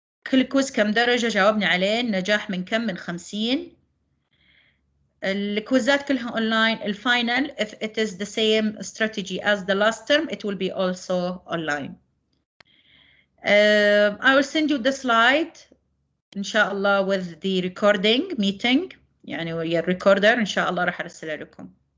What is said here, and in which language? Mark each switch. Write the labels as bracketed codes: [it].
[ar] كل كويز كم درجة؟ جاوبنا عليه. النجاح من كم؟ من 50. الكويزات كلها أونلاين. [en] الفاينل if it is the same strategy as the last term it will be also online. I will send you the slide [ar] إن شاء الله [en] with the recording meeting، [ar] يعني ويا الريكوردر إن شاء الله راح أرسلها لكم.